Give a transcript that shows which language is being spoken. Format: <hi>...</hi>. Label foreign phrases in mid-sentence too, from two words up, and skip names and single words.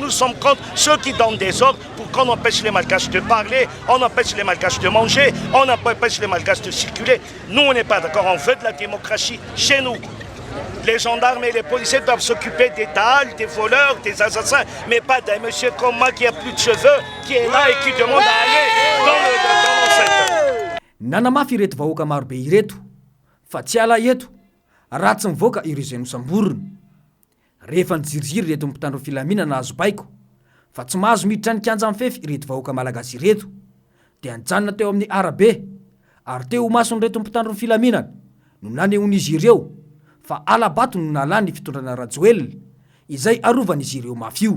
<fr>Nous sommes contre ceux qui donnent des ordres pour qu'on empêche les Malgaches de parler, on empêche les Malgaches de manger, on empêche les Malgaches de circuler. Nous, on n'est pas d'accord. On veut de la démocratie chez nous. Les gendarmes et les policiers doivent s'occuper des tals, des voleurs, des assassins, mais pas d'un monsieur comme moi qui a plus de cheveux, qui est là et qui demande à aller dans l'enceinte.</fr> <mg>Nanamafy ireto vahoaka marobe ireto fa tsy ala eto raha tsy mivoaka ireo izay nosamborona. Rehefa nijiriziry ireto mpitandro filaminana azo baiko fa tsy mahazo miditra ny kianja mifefy ireto vahoaka malagasy ireto dia nijanona teo amin'ny arabe ary teo mason'ireto mpitandro filaminana no nanehon'izy ireo fa alabato no nalany fitondrana rajoelina izay arovanizy ireo mafio.</mg>